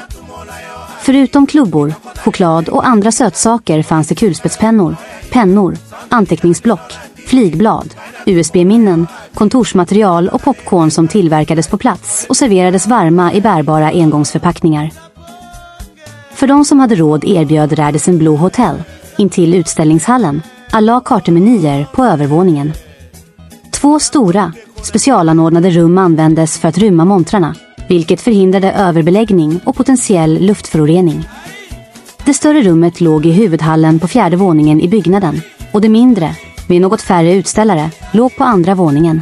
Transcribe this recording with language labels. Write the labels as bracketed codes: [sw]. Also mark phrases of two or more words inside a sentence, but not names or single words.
[sv] Förutom klubbor, choklad och andra sötsaker fanns det kulspetspennor, pennor, anteckningsblock, flygblad, USB-minnen, kontorsmaterial och popcorn som tillverkades på plats och serverades varma i bärbara engångsförpackningar. För de som hade råd erbjöd Radisson Blu Hotel, intill utställningshallen, [fr] à la [sv] carte-menyer på övervåningen. 2 stora, specialanordnade rum användes för att rymma montrarna, vilket förhindrade överbeläggning och potentiell luftförorening. Det större rummet låg i huvudhallen på 4:e våningen i byggnaden, och det mindre, med något färre utställare, låg på 2:a våningen.